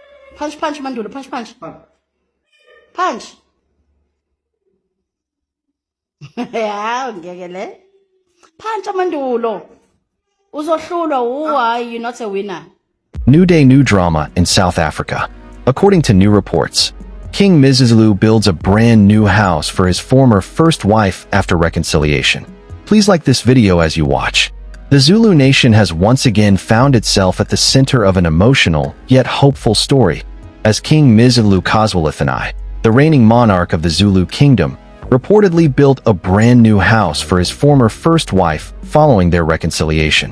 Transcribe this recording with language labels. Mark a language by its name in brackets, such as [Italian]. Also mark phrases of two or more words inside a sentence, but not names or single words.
[English] Punch, punch, Mandulo. Punch, punch. Punch. Punch. Yeah, ngekele. Punch, Mandulo. Uzohlulwa. Why are you not a winner? New day, new drama in South Africa. According to new reports, King Misuzulu builds a brand new house for his former first wife after reconciliation. Please like this video as you watch. The Zulu nation has once again found itself at the center of an emotional, yet hopeful story, as King Misuzulu Kazwelithini, the reigning monarch of the Zulu kingdom, reportedly built a brand new house for his former first wife following their reconciliation.